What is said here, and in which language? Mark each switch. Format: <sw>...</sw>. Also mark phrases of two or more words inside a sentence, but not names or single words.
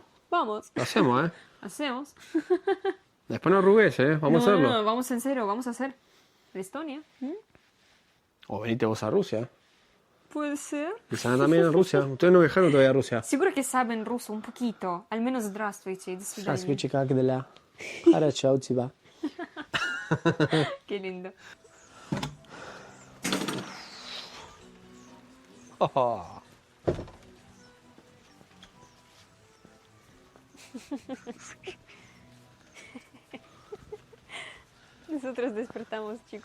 <es>Vamos. Lo hacemos, ¿eh? Hacemos. Después no arrugues, ¿eh? Vamos a hacerlo. No, vamos en serio, vamos a hacer. ¿De Estonia? O venite vos a Rusia. Puede ser. Lisana también en Rusia. Ustedes no viajaron todavía a Rusia. Seguro que saben ruso un poquito. Al menos</es> <ru>здравствуйте. До свидания. Здравствуйте, как дела? Хорошо у тебя.</ru> <es>Qué lindo. Oh. Nosotros despertamos, chicos.</es>